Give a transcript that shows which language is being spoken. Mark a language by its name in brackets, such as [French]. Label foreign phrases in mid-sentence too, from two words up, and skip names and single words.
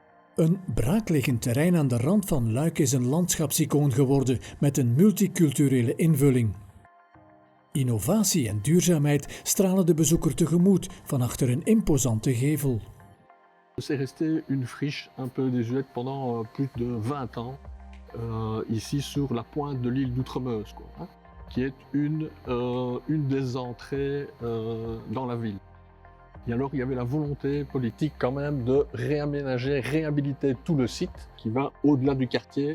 [Dutch] Een braakliggend terrein aan de rand van Luik is een landschapsicoon geworden met een multiculturele invulling. Innovatie en duurzaamheid stralen de bezoeker tegemoet van achter een imposante gevel. [French] C'est resté une friche un peu désuète pendant plus de 20 ans, ici sur la pointe de l'île d'Outremeuse, qui est une des entrées dans la ville. Et alors il y avait la volonté politique quand même de réaménager, réhabiliter tout le site qui va au-delà du quartier.